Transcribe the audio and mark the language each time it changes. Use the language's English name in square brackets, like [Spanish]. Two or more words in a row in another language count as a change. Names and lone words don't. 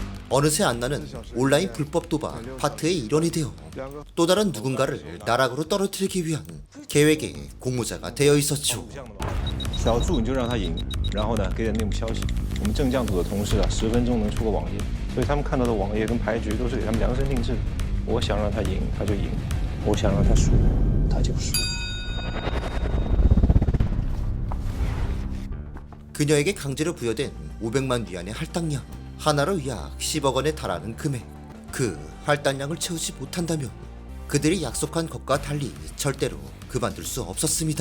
[Korean] 어느새 안나는 온라인 불법 도박 파트의 일원이 되어 또 다른 누군가를 나락으로 떨어뜨리기 위한 계획의 공모자가 되어 있었죠. [Chinese] 小注你就让他赢，然后呢给点内幕消息。我们正将组的同事啊，10分钟能出个网页，所以他们看到的网页跟牌局都是给他们量身定制的。我想让他赢，他就赢；我想让他输，他就输。 [Korean] 그녀에게 강제로 부여된 500만 위안의 할당량, 하나로 약 10억 원에 달하는 금액. 그 할당량을 채우지 못한다면 그들이 약속한 것과 달리 절대로 그만둘 수 없었습니다.